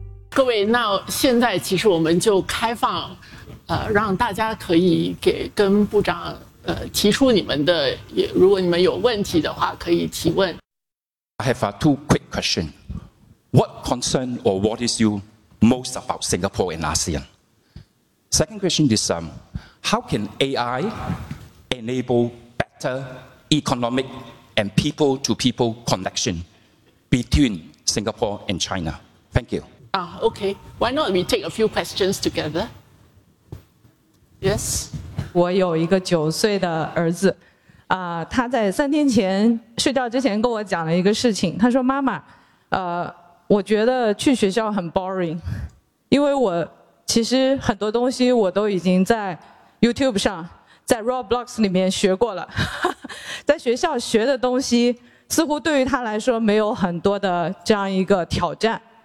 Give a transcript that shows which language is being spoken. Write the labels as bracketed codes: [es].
[zh] 各位，那现在其实我们就开放，让大家可以给跟部长提出你们的，也如果你们有问题的话，可以提问。 [en] I have two quick questions. What concern or what is you most about Singapore and ASEAN? Second question is, how can AI enable better economic and people-to-people connection between Singapore and China? Thank you. Okay. Why not we take a few questions together? Yes. [zh] 我有一个九岁的儿子，他在三天前睡觉之前跟我讲了一个事情。他说：“妈妈，我觉得去学校很 boring， 因为我其实很多东西我都已经在 YouTube 上、在 Roblox 里面学过了，在学校学的东西似乎对于他来说没有很多的这样一个挑战。”